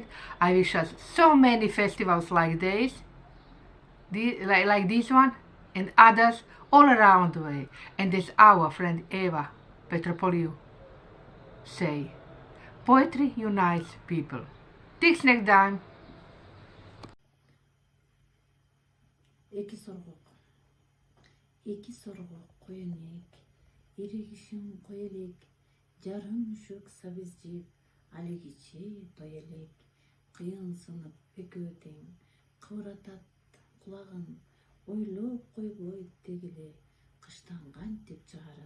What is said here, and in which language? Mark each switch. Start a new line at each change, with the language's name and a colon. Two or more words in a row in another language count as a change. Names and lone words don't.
English: I wish us so many festivals like this, like this one, and others all around the way. And as our friend Eva Petropoliou say, poetry unites people. Thanks next time.
Kyrgyz: Эки соргок коенек, иригишин коелек, жарым үшөк сабыз жеп, алегиче тоелек, кыйын сынып экөөтең, кыбыратат кулагын, ойлоп койбой тегиле, кыштан кантип чыгарын.